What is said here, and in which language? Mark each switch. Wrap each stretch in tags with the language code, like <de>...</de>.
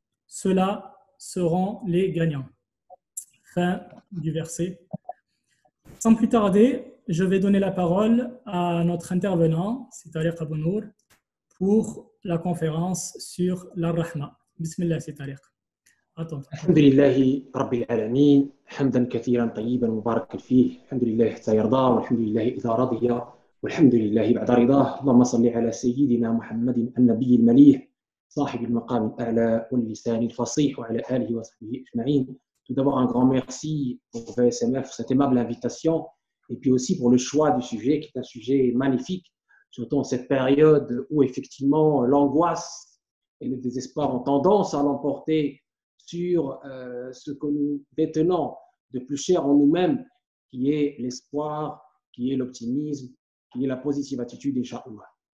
<fr>Ceux-là seront les gagnants. Fin du verset. Sans plus tarder, je vais donner la parole à notre intervenant, c'est Tariq Abou Nour, pour la conférence sur la Rahma. Bismillah, c'est Tariq. Attends.</fr> <ar>الحمد لله رب العالمين حمدا كثيرا طيبا مباركا فيه الحمد لله حتى يرضى والحمد لله إذا رضي والحمد لله بعد رضاه اللهم صل على سيدنا محمد النبي المليح صاحب المقام الأعلى واللسان الفصيح وعلى آله وصحبه أجمعين.</ar> <fr>Tout d'abord un grand merci pour VSMF pour cette aimable invitation et puis aussi pour le choix du sujet qui est un sujet magnifique, surtout en cette période où effectivement l'angoisse et le désespoir ont tendance à l'emporter sur ce que nous détenons de plus cher en nous-mêmes, qui est l'espoir, qui est l'optimisme, qui est la positive attitude, Inch'Allah.</fr>